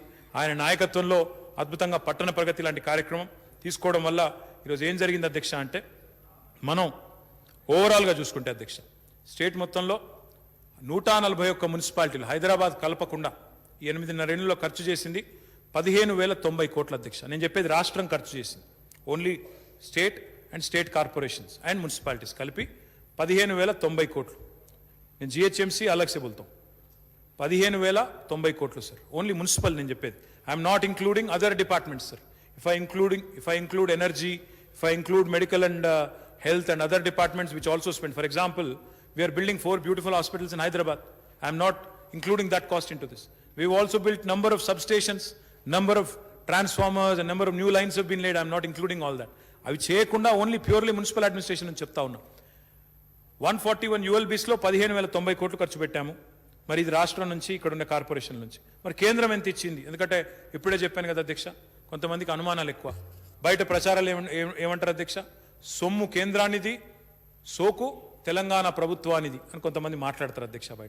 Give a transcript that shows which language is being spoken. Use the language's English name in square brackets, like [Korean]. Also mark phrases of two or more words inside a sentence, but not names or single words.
[Telugu] ఆయన నాయకత్వంలో అద్భుతంగా పట్టణ ప్రగతి లాంటి కార్యక్రమం తీసుకోవడం వల్ల ఈరోజు ఏం జరిగింది అధ్యక్ష అంటే, మనం ఓవరాల్గా చూసుకుంటే అధ్యక్ష స్టేట్ మొత్తంలో 141 మున్సిపాలిటీలు హైదరాబాద్ కలపకుండా ఈ 8.5 ఏళ్లలో ఖర్చు చేసింది 15,090 కోట్ల అధ్యక్ష. నేను చెప్పేది రాష్ట్రం ఖర్చు చేసింది, [English] only state and state corporations and municipalities [Telugu] కలిపి 15,090 కోట్లు. నేను జిహెచ్ఎంసీ [Hindi] अलग से बोलता हूँ, [Telugu] 15,090 కోట్లు సార్, [English] only municipal. [Telugu] నేను చెప్పేది [English] I'm not including other departments sir. If I include energy, if I include medical and health and other departments which also spend. For example, we are building 4 beautiful hospitals in Hyderabad. I am not including that cost into this. We've also built number of substations, number of transformers and number of new lines have been laid. I am not including all that. [Telugu] అవి చేయకుండా [English] only purely municipal administration [Telugu] అని చెప్తా ఉన్నా. 141 ULBs లో 15,090 కోట్లు ఖర్చు పెట్టాము. మరి ఇది రాష్ట్రం నుంచి, ఇక్కడ ఉన్న కార్పొరేషన్ నుంచి. మరి కేంద్రం ఎంత ఇచ్చింది? ఎందుకంటే ఇప్పుడే చెప్పాను కదా అధ్యక్ష, కొంతమందికి అనుమానాలు ఎక్కువ. బయట ప్రచారాలు ఏమంటారు అధ్యక్ష, సొమ్ము కేంద్రానిది, సోకు తెలంగాణ ప్రభుత్వానిది అని కొంతమంది మాట్లాడతారు అధ్యక్ష బయట.